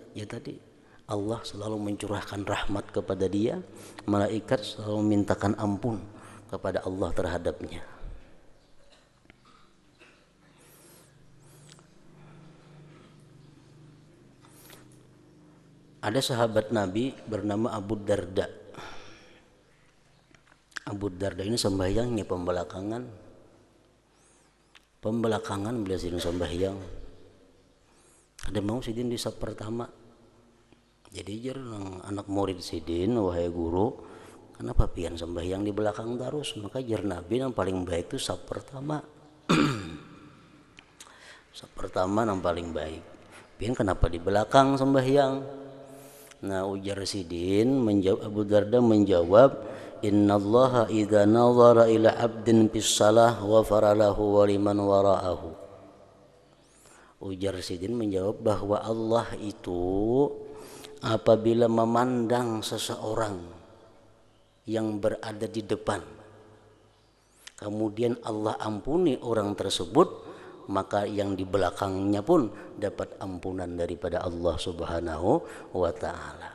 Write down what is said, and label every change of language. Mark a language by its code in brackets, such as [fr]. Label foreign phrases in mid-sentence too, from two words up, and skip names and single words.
[id] Ya tadi Allah selalu mencurahkan rahmat kepada dia, malaikat selalu memintakan ampun kepada Allah terhadapnya. Ada sahabat Nabi bernama Abu Darda. [bjn] Abu Darda ini sembahyangnya pembelakangan beliau sidin sembahyang. Ada mau sidin di saf pertama. Jadi jarang anak murid sidin, wahai guru, kenapa pian sembahyang di belakang terus? Maka jar Nabi yang paling baik itu saf pertama. Saf pertama yang paling baik. Pian kenapa di belakang sembahyang? Nah, ujar sidin menjawab, Abu Darda menjawab, [ar] إن الله إذا نظر إلى عبد بالصلاة وغفر له ولمن وراءه. [id] Ujar sidin menjawab bahwa Allah itu apabila memandang seseorang yang berada di depan, kemudian Allah ampuni orang tersebut, maka yang di belakangnya pun dapat ampunan daripada Allah Subhanahu wa taala.